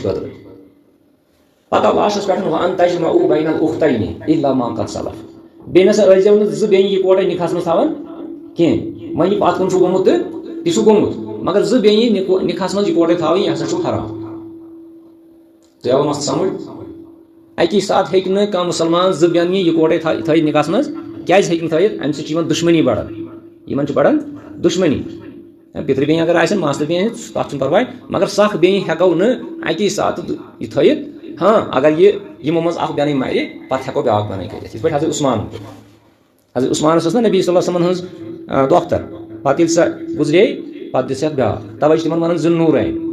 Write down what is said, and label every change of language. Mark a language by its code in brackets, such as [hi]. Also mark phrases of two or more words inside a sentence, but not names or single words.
[ks] خٲطرٕ پتہٕ لاسٹس پٮ۪ٹھ [ar] وان تجمعوا بین الاختین الا ما قد سلف [ks] بیٚیہِ نسا ٲسۍزیو نہٕ زٕ بیٚنہِ یِکوٹے نکاحس منٛز تھاوان کینٛہہ وۄنۍ یہِ پتھ کُن چھُ گوٚمُت تہٕ تہِ چھُ گوٚمُت مگر زٕ بیٚنہِ نکاحس منٛز یِکوٹے تھاوٕنۍ یہِ ہسا چھُ حرام تۄہہِ آوٕ مسلہٕ سمجھ اکی ساتہٕ ہیٚکہِ نہٕ کانٛہہ مُسلمان زٕ بیٚنہِ یِکوٹے تھٲیِتھ نکاحس منٛز کیازِ ہیٚکہِ نہٕ تھٲیِتھ امہِ سۭتۍ چھِ یِمن دُشمنی بڑان دُشمنی پِترِ بیٚنہِ اگر آسن ماستٕر بیٚنہِ تتھ چھُنہٕ پرواے مگر سکھ بیٚنہِ ہٮ۪کو نہٕ اکی ساتہٕ یہِ تھٲیِتھ ہاں اگر یِمو منٛز اکھ بیٚنٕے مرِ پتہٕ ہٮ۪کو بیٛاکھ بیٚنٕے کٔرِتھ یِتھ پٲٹھۍ حضرت عثمانس ٲس نا نبی صلی اللہ علیہ وسلمن ہٕنٛز دۄختر پتہٕ ییٚلہِ سۄ گُزرے پتہٕ دِژ یتھ بیٛاکھ توے چھِ تِمن ونان ذُالنوٗرین